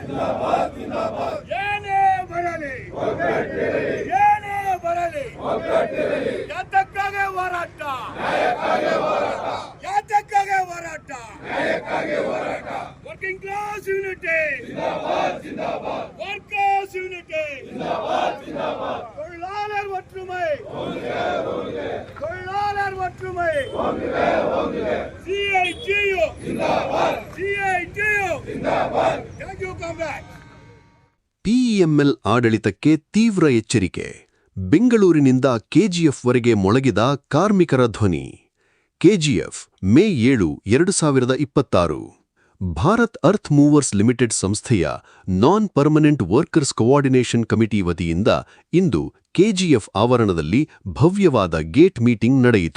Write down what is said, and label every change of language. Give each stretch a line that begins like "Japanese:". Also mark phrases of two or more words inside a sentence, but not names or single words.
Kannada: ಏನೇ ಬರಲಿ ಯಾತಕ್ಕಾಗಿ ಹೋರಾಟ.
English: working class unity, workers unity,
Tamil: தொழிலாளர் ஒற்றுமை, CITU.
English: Thank you, comrade.
Kannada: PML ಆಡಳಿತಕ್ಕೆ ತೀವ್ರ ಎಚ್ಚರಿಕೆ. ಬೆಂಗಳೂರಿನಿಂದ KGF ವರೆಗೆ ಮೊಳಗಿದ ಕಾರ್ಮಿಕರ ಧ್ವನಿ. KGF ಮೇ 7, 2026. ಭಾರತ್ ಅರ್ತ್ ಮೂವರ್ಸ್ ಲಿಮಿಟೆಡ್ ಸಂಸ್ಥೆಯ ನಾನ್ ಪರ್ಮನೆಂಟ್ ವರ್ಕರ್ಸ್ ಕೋಆರ್ಡಿನೇಷನ್ ಕಮಿಟಿ ವತಿಯಿಂದ ಇಂದು KGF ಆವರಣದಲ್ಲಿ ಭವ್ಯವಾದ
English: gate meeting
Kannada: ನಡೆಯಿತು.